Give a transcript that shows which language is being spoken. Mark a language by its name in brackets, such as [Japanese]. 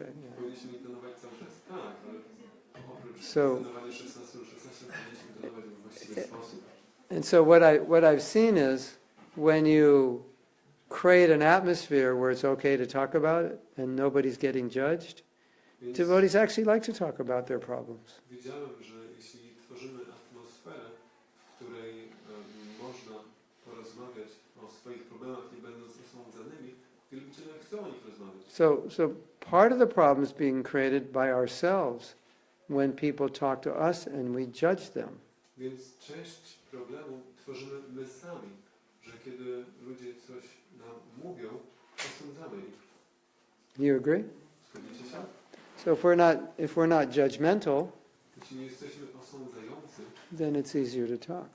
[English] Yeah. [Polish] Powinniśmy intonować cały czas. Tak, ale oprócz [English] So- [Polish] intonowania 16 powinniśmy intonować w właściwy sposób. [English] And so what I've seen is when you create an atmosphere where it's okay to talk about it and nobody's getting judged, [Polish] Więc [English] devotees actually like to talk about their problems. [Polish] widziałem, że jeśli tworzymy atmosferę, w której można porozmawiać o swoich problemach, nie będąc osądzanymi, wielbiciele chcą o nich rozmawiać. [English] So part of the problem is being created by ourselves when people talk to us and we judge them. [Polish] Więc część problemu tworzymy my sami, że kiedy ludzie coś nam mówią, osądzamy ich. [English] Do you agree? [Polish] Zgodzicie się? [English] So if we're not judgmental, [Polish] Jeśli nie jesteśmy osądzający, [English] then it's easier to talk.